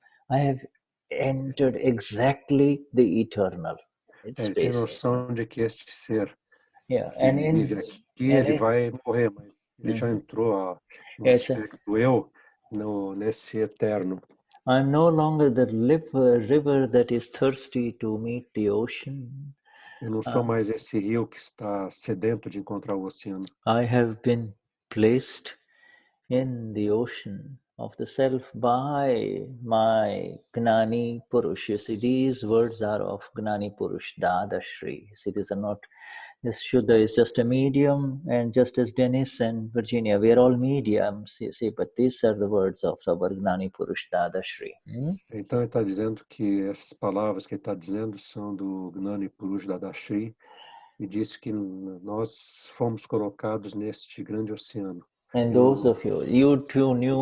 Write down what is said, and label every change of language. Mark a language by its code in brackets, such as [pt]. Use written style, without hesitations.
[en] I have entered exactly the eternal. [pt] Ele tem noção de que este ser que vive aqui, ele vai morrer, mas ele já entrou no aspecto eu, nesse eterno. [en] I'm no longer the river that is thirsty to meet the ocean. [pt] Eu não sou mais esse rio que está sedento de encontrar o oceano. [en] I have been placed in the ocean of the self by my Gnani Purush. You see, these words are of Gnani Purush Dadashri. You see, these are not, this Shuddha is just a medium, and just as Dennis and Virginia, we are all mediums, you see, but these are the words of our Gnani Purush Dadashri. [pt] Então ele está dizendo que essas palavras que ele está dizendo são do Gnani Purush Dadashri, e disse que nós fomos colocados neste grande oceano. [en] And those of you too knew.